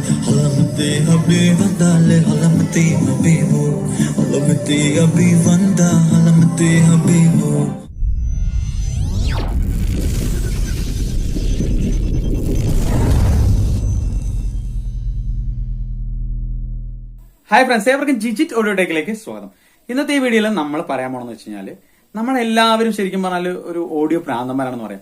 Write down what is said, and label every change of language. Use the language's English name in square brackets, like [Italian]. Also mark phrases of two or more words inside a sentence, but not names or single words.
[English] Halamati habi vandale halamati habibu halamati habi vanda halamati habibu. Hi friends, [Malayalam] ഏവർക്കും ജിജിറ്റ് ഓഡിയോ ടെക്കിലേക്ക് സ്വാഗതം. ഇന്നത്തെ ഈ വീഡിയോയിൽ നമ്മൾ പറയാൻ പോകണമെന്ന് വെച്ച് കഴിഞ്ഞാൽ നമ്മളെല്ലാവരും ശരിക്കും പറഞ്ഞാൽ ഒരു ഓഡിയോ പ്രാന്തന്മാരാണെന്ന് പറയാം.